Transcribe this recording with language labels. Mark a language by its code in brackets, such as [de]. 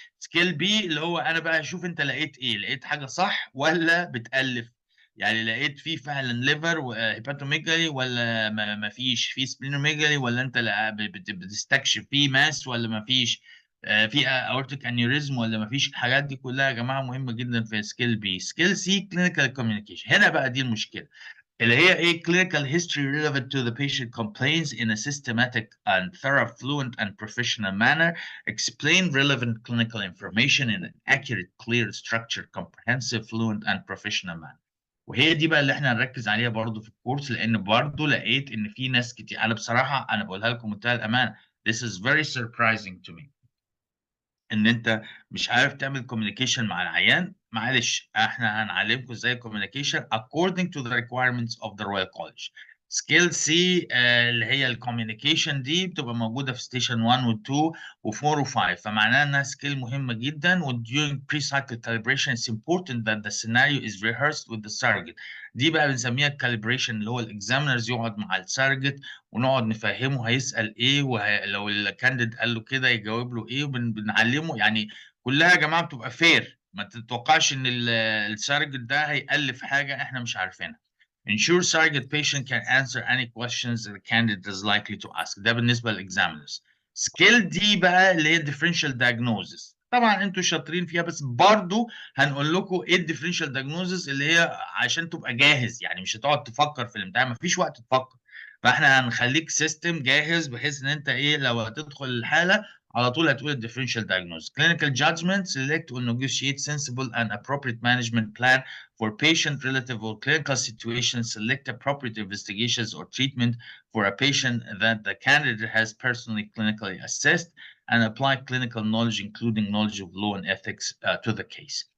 [ar] سكيل بي اللي هو انا بقى اشوف انت لقيت ايه، لقيت حاجه صح ولا بتالف، يعني لقيت فيه فعلا ليفر وهيباتوميجالي ولا ما فيش فيه سبلينوميجالي، ولا انت بتستكشف فيه ماس ولا ما فيش. في اورتيك انيوريزم ولا ما فيش. الحاجات دي كلها يا جماعه مهمه جدا في سكيل بي. سكيل سي كلينيكال كوميونيكيشن، هنا بقى دي المشكله اللي هي ايه [en] clinical history relevant to the patient complaints in a systematic and thorough, fluent and professional manner. Explain relevant clinical information in an accurate, clear, structured, comprehensive, fluent and professional manner. [ar] وهي دي بقى اللي احنا هنركز عليها برضو في الكورس، لان برضو لقيت ان في ناس كتير، انا بصراحه انا بقولها لكم بمنتهى الامانه [en] this is very surprising to me [ar] ان انت مش عارف تعمل كوميونيكيشن مع العيان. معلش احنا هنعلمكم ازاي كوميونيكيشن [en] according to the requirements of the Royal College. [ar] سكيل سي اللي هي الكوميونيكيشن دي بتبقى موجوده في ستيشن 1 و2 و4 و5، فمعناها انها سكيل مهمه جدا. [en] و during pre-cycle calibration it's important that the scenario is rehearsed with the surrogate. [ar] دي بقى بنسميها الكاليبريشن، اللي هو الاكزامينرز يقعد مع السيرجت ونقعد نفهمه هيسأل ايه، ولو الكانديد قال له كده يجاوب له ايه، وبنعلمه يعني. كلها يا جماعه بتبقى فير، ما تتوقعش ان السيرجت ده هيألف حاجه احنا مش عارفينها. [en] Ensure surrogate patient can answer any questions the candidate is likely to ask. [ar] ده بالنسبه للاكزامينرز. سكيل دي بقى اللي هي [en] differential diagnosis، [ar] طبعا انتوا شاطرين فيها، بس برضو هنقول لكم ايه الديفرنشال diagnosis اللي هي عشان تبقى جاهز، يعني مش هتقعد تفكر في الامتحان، مفيش وقت تفكر. فاحنا هنخليك سيستم جاهز بحيث ان انت ايه لو هتدخل الحاله على طول هتقول الديفرنشال diagnosis. [en] Clinical judgment: select or negotiate sensible and appropriate management plan for patient relative or clinical situations. Select appropriate investigations or treatment for a patient that the candidate has personally clinically assessed, and apply clinical knowledge including knowledge of law and ethics to the case.